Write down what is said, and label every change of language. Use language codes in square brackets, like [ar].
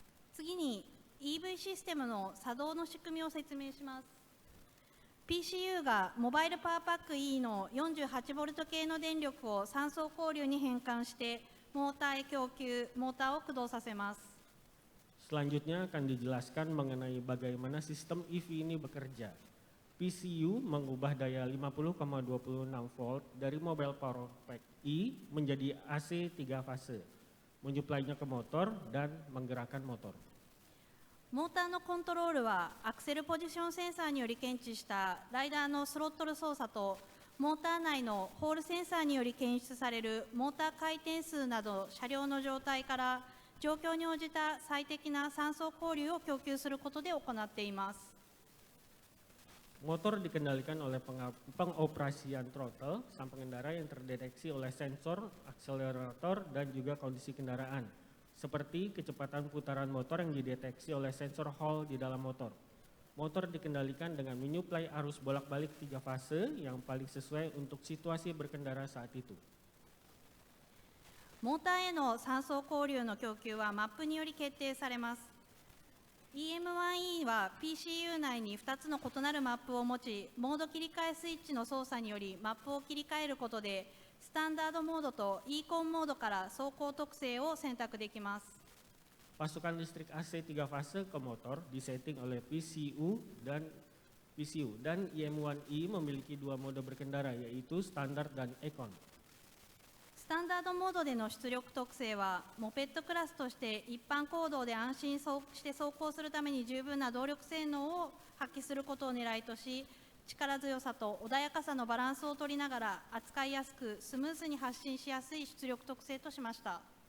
[ja] 次に EV システムの作動の仕組みを説明します。 PCU がモバイルパワーパック E の 48V 系の電力を3層交流に変換してモーターへ供給、モーターを駆動させます。 [id] Selanjutnya akan dijelaskan mengenai bagaimana sistem EV ini bekerja. PCU mengubah daya 50,26 volt dari mobile power pack E menjadi AC 3 fase, menyuplainya ke motor dan menggerakkan motor. [ja] モーターのコントロールはアクセルポジションセンサーにより検知したライダーのスロットル操作とモーター内のホールセンサーにより検出されるモーター回転数など車両の状態から状況に応じた最適な3層交流を供給することで行っています。 [id] Motor dikendalikan oleh pengoperasian throttle sang pengendara yang terdeteksi oleh sensor, akselerator, dan juga kondisi kendaraan. Seperti kecepatan putaran motor yang dideteksi oleh sensor Hall di dalam motor. Motor dikendalikan dengan menyuplai arus bolak-balik 3 fase yang paling sesuai untuk situasi berkendara saat itu. [ja] モーターへの3層交流の供給はマップにより決定されます。 EM1E は PCU 内に2つの異なるマップを持ち、モード切り替えスイッチの操作によりマップを切り替えることで、スタンダードモードと Econ モードから走行特性を選択できます。 [id] Pasukan listrik AC 3 fase ke motor disetting oleh PCU dan EM1E memiliki 2 mode berkendara yaitu standar dan Econ. [ja] スタンダードモードでの出力特性は、モペットクラスとして一般公道で安心して走行するために十分な動力性能を発揮することを狙いとし、力強さと穏やかさのバランスを取りながら扱いやすくスムーズに発進しやすい出力特性としました。